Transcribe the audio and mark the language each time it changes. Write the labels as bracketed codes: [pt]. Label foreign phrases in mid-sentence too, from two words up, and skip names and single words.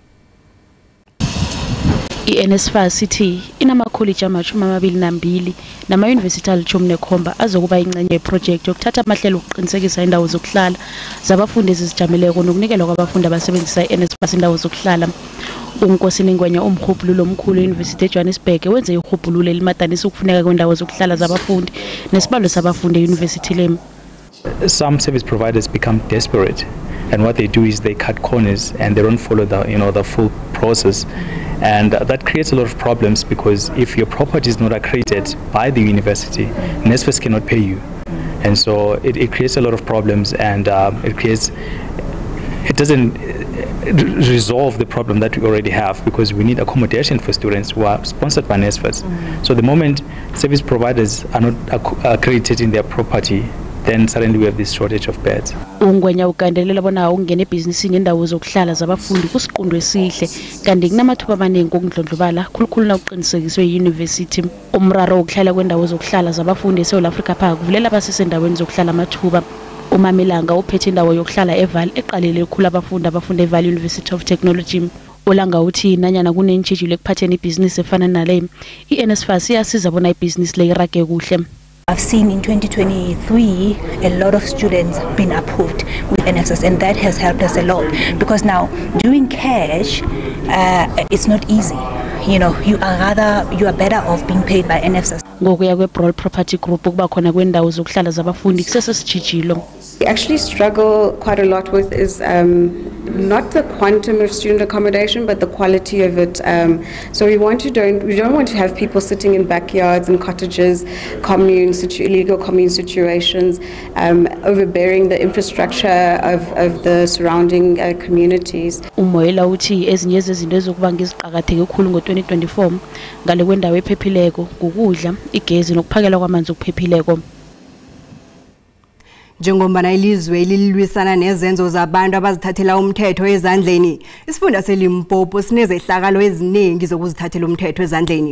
[nr] I-NSFAS ithi inamakholeji ama-22 nama-yunivesithi ali-17 azokuba ingxenye yeprojekthi yokuthatha amahlelo okuqinisekisa indawo zokuhlala zabafundi ezizijameleko nokunikelwa kwabafundi abasebenzisa i-NSFAS indawo zokuhlala. uNkosini Ngwenya umrhubhululo omkhulu e-University eJohannesburg wenze irhubhululo elimadanisa ukufuneka kwendawo zokuhlala zabafundi nesibalo sabafundi e-University lem. [en] Some service providers become desperate, and what they do is they cut corners and they don't follow the full process, and that creates a lot of problems because if your property is not accredited by the university, NSFAS cannot pay you, and so it creates a lot of problems, and it creates it doesn't resolve the problem that we already have, because we need accommodation for students who are sponsored by NSFAS. So the moment service providers are not accredited in their property, then suddenly we have this shortage of beds. [nr] Ungwenya ugandelela bona ungene ebhizinisini endawo zokuhlala zabafundi kusiqondo esihle kanti kunamathuba amaningi okundlondlobala khulukhulu na uqinisekiswe yi-university. Umraro wokuhlala kwendawo zokuhlala zabafundi eSouth Africa phaka kuvulela abasesendaweni zokuhlala amathuba. Umamelanga uphethe indawo yokuhlala eVaal eqalele ukukhula abafundi abafunda eVaal University of Technology. Olanga uthi nanyana kunentshijilo ekuphatheni ibhizinisi efana nale, i-NSFAS iyasiza bona ibhizinisi le irage kuhle. [en] I've seen in 2023 a lot of students been approved with NSFAS, and that has helped us a lot, because now doing cash it's not easy. You know, you are better off being paid by NSFAS. [nr] Ngokuya kwe-Broad Property Group ukuba khona kwendawo zokuhlala zabafundi kusesesijijilo. [en] We actually struggle quite a lot with is not the quantum of student accommodation, but the quality of it. So we don't want to have people sitting in backyards and cottages, illegal commune situations, overbearing the infrastructure of the surrounding communities. [nr] Umoyela uthi ezinye zezinto ezokubanga iziqhakatheke kakhulu ngo-2024 ngale kwendawo ephephileko ukudla, igezi nokuphakelwa kwamanzi okuphephileko. Njengombana ilizwe lililwisana nezenzo zabantu abazithathela umthetho ezandleni, isifunda seLimpopo sinezehlakalo eziningi zokuzithathela umthetho ezandleni.